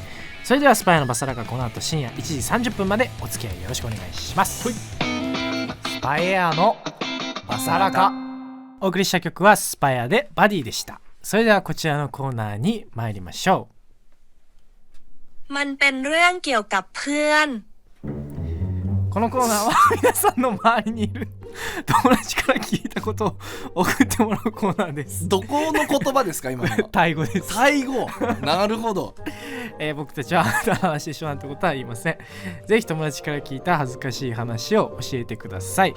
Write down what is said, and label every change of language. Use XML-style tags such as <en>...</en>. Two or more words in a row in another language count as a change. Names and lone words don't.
<ja>それではスパイアのバサラカ、この後深夜1時30分までお付き合いよろしくお願いします。スパイアのバサラカ、お送りした曲はスパイアでバディでした。それではこちらのコーナーに参りましょう。</ja> <th>มันเป็นเรื่องเกี่ยวกับเพื่อน。</th> <ja>このコーナーは皆さんの周りにいる友達から聞いたことを送ってもらうコーナーです。どこの言葉ですか今の？タイ語です。タイ語。なるほど。僕たちは話でしょなんてことは言いません。ぜひ友達から聞いた恥ずかしい話を教えてください。</ja>